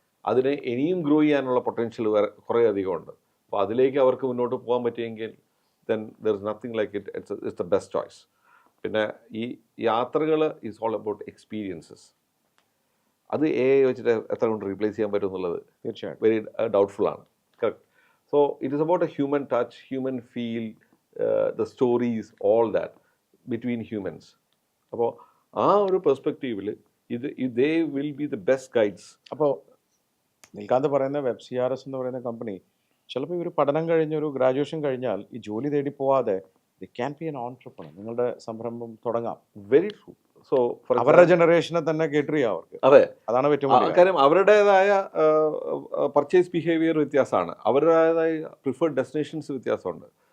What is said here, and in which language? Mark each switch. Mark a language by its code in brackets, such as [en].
[ml] അതിനെ ഇനിയും ഗ്രോ ചെയ്യാനുള്ള പൊട്ടൻഷ്യൽ കുറേ അധികം ഉണ്ട്. അപ്പോൾ അതിലേക്ക് അവർക്ക് മുന്നോട്ട് പോകാൻ പറ്റിയെങ്കിൽ [en] Then there is nothing like it's the best choice. [ml] പിന്നെ ഈ യാത്രകൾ [en] Is all about experiences. [ml] അത് വെച്ചിട്ട് എത്ര കൊണ്ട് റീപ്ലേസ് ചെയ്യാൻ പറ്റും എന്നുള്ളത് തീർച്ചയായും വെരി ഡൗട്ട്ഫുൾ ആണ്. Correct. [en] So it is about a human touch, human feel, the stories, all that between humans. [ml] അപ്പോൾ ആ ഒരു പെർസ്പെക്റ്റീവിൽ [en] they will be the best guides. [ml] അപ്പോൾ നിൽക്കാതെ പറയുന്ന WebCRS എന്ന് പറയുന്ന കമ്പനി ചിലപ്പോൾ ഇവർ പഠനം കഴിഞ്ഞൊരു ഗ്രാജുവേഷൻ കഴിഞ്ഞാൽ ഈ ജോലി തേടി പോവാതെ [en] they can be an entrepreneur. [ml] നിങ്ങളുടെ സംരംഭം തുടങ്ങാം. [en] Very true. So [ml] അവരുടെ ജനറേഷനെ തന്നെ കേട്ടർ ചെയ്യാം അവർക്ക്. അതെ, അതാണ് പറ്റും. കാര്യം അവരുടേതായ പർച്ചേസ് ബിഹേവിയർ വ്യത്യാസമാണ്, അവരുടേതായ പ്രിഫേർഡ് ഡെസ്റ്റിനേഷൻസ് വ്യത്യാസമുണ്ട്.